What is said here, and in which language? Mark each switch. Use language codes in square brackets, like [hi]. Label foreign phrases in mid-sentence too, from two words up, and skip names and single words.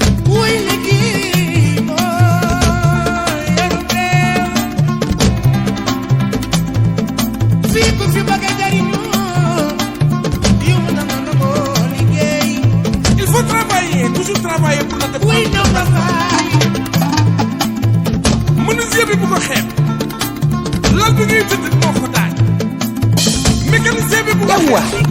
[wo] Wuy liggéey mooy yaru réew. Fii ku fi bëgg a jariñu, yow na nga nangoo liggéey. [fr] Il faut travailler, toujours travailler pour le développement. [wo] Wuy na ma faay. Menuisier bi bu ko xeeb. Lal bi ngay tëdd moo ko daaj. Mécanicien bi bu ko xeeb. Yawwa.